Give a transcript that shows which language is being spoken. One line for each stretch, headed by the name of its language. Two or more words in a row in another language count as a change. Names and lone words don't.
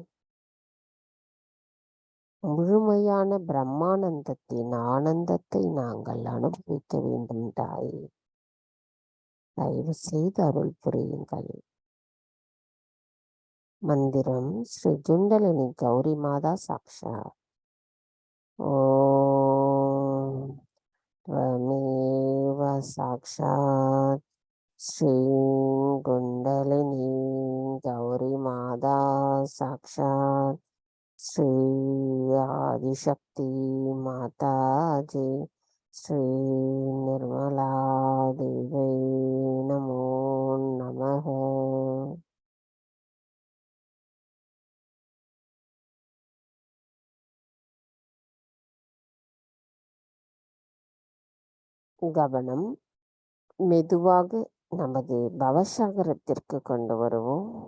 Tamil: முழுமையான பிரம்மானந்தத்தின் ஆனந்தத்தை நாங்கள் அனுபவிக்க வேண்டும். தாய், தயவு செய்து அருள் புரியுங்கள். மந்திரம் ஸ்ரீ ஜுண்டலினி கௌரி மாதா சாக்ஷா.
Sanskrit: ஓம் त्वमेव साक्षात् श्री कुण्डलिनी गौरी माता साक्षात् श्री आदिशक्ति माता जी श्री निर्मला देवी नमो नमः.
Tamil: கவனம் மெதுவாக நமது பவசாகரத்திற்கு கொண்டு வருவோம்.